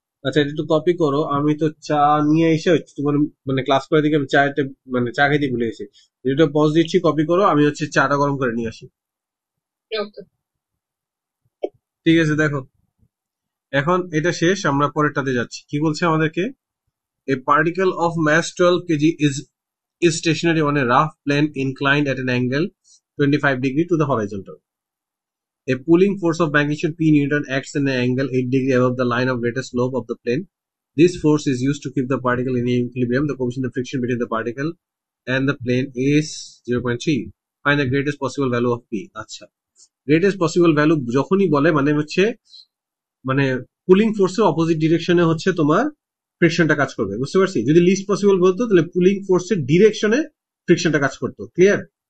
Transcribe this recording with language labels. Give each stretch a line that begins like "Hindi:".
Bangla: আচ্ছা, এটা একটু কপি করো, আমি তো চা নিয়ে এসে হচ্ছে তোমার মানে ক্লাস করার দিকে আমি চাটা মানে চা খাইতে ভুলে গেছি। এটা পজ দিচ্ছি, কপি করো, আমি হচ্ছে চাটা গরম করে নিয়ে আসি। ওকে ঠিক আছে, দেখো এখন এটা শেষ, আমরা পরেরটাতে যাচ্ছি। কি বলছে আমাদেরকে?
English: A particle of mass 12 kg is stationary on a rough plane inclined at an angle 25 degree to the horizontal. A pulling force of magnitude P Newton acts in an angle 8 degree above the line of greatest slope of the plane. This force is used to keep the particle in equilibrium. The coefficient of friction between the particle and the plane is 0.3. Find the greatest possible value of P.
Bangla: আচ্ছা,
English: greatest possible value
Bangla: যখনই বলে মানে হচ্ছে মানে pulling ফোর্সের opposite ডিরেকশনে হচ্ছে তোমার ফ্রিকশনটা কাজ করবে, বুঝতে পারছি। যদি লিস্ট পসিবল বলতো তাহলে পুলিং ফোর্সের ডিরেকশনে ফ্রিকশনটা কাজ করতো। ক্লিয়ার?